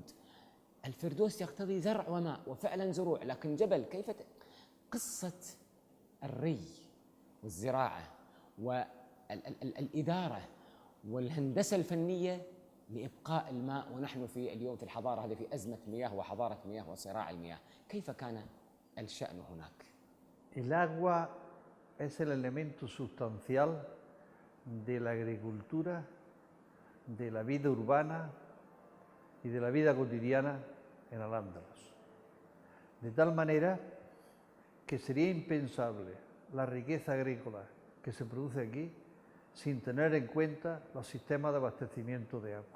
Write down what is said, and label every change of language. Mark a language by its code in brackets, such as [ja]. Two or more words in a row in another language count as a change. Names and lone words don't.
[ar] الفردوس يقتضي زرع وماء، وفعلا زروع، لكن جبل كيف قصة الري والزراعة والإدارة والهندسة الفنية لإبقاء الماء، ونحن في اليوم في الحضارة هذه في أزمة مياه وحضارة مياه وصراع المياه، كيف كان الشأن هناك؟ [es] El agua es el elemento sustancial de la agricultura, de la vida urbana y de la vida cotidiana en Al-Ándalus. De tal manera que sería impensable la riqueza agrícola que se produce aquí sin tener en cuenta los sistemas de abastecimiento de agua.